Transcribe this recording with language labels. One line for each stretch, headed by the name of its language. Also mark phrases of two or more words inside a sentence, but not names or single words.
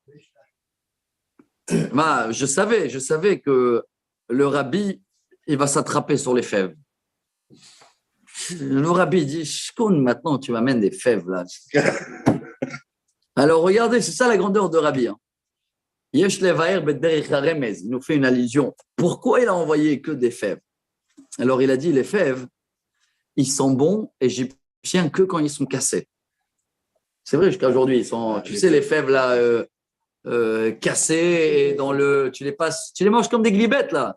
French: Bah, je savais que le rabbi, il va s'attraper sur les fèves. Le rabbi dit, Shkoun, maintenant tu m'amènes des fèves là. Alors regardez, c'est ça la grandeur de rabbi. Hein.
Hebrew: יש לבאר בדרך הרמז,
French: il nous fait une allusion. Pourquoi il a envoyé que des fèves? Alors il a dit, les fèves, ils sont bons égyptiens que quand ils sont cassés. C'est vrai, jusqu'à aujourd'hui, ils sont, tu sais, les fèves là, cassées, et dans le, tu les manges comme des glibettes là.